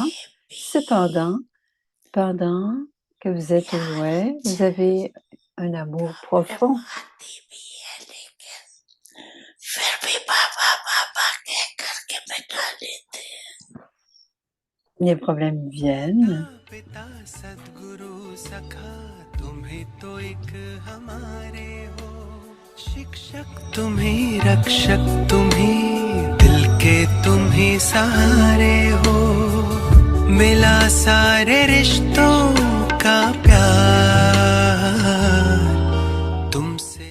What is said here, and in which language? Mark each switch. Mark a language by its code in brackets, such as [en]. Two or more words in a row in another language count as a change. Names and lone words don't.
[fr] Cependant, pendant que vous êtes loin, vous avez un amour profond. Les problèmes viennent. [hi] शिक्षक तुम ही रक्षक तुम ही दिल के तुम ही सहारे हो मिला सारे रिश्तों का प्यार तुमसे